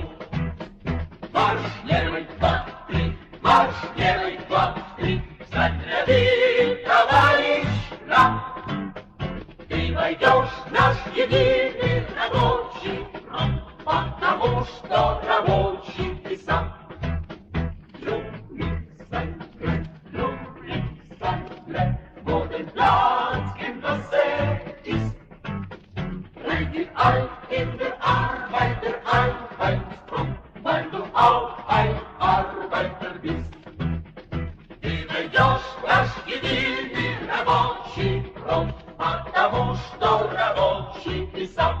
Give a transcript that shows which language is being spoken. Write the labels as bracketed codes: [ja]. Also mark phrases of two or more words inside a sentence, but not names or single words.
[ru] Марш левый, два, три, марш левый, два, три, встать ряды, товарищ, нам. Ты войдешь в наш единый рабочий фронт, потому что рабочий ты сам. [de] In der Arbeiter Einheitsfront, weil du auch ein Arbeiter bist. [ru] Ты войдешь в наш единый рабочий фронт, потому что рабочий ты сам.